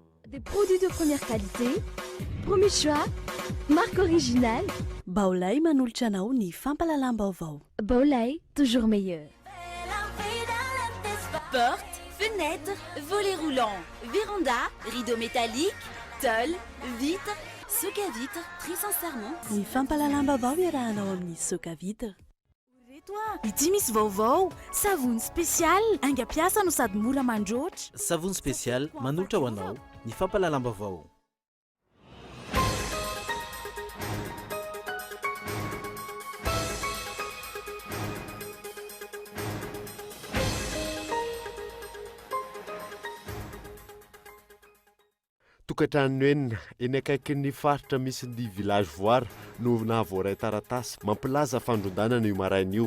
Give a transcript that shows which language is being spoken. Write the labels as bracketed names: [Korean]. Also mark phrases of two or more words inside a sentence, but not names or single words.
[French] Des produits de première qualité, premier choix, marque originale. [Malagasy] Baolay manolotra anao ny fampalalam-baovao. Baolay, [French] toujours meilleur. Portes, fenêtres, volets roulants, véranda, rideaux métalliques, tôle, vitres, soc à vitres, très sincèrement. [Malagasy] Ny fampalalam-baovao iarahanao amin'ny soka vitre. Ity misy vaovao savony spesial aingam-piasa no sady mora mandroatra. Savony spesial manolotra ho anao ny fampalalam-baovao. Tokantrano enina eny akaikin'ny faritra misy ny village voara no nahavoaray taratasy mampilaza fandrondanana io maraina io.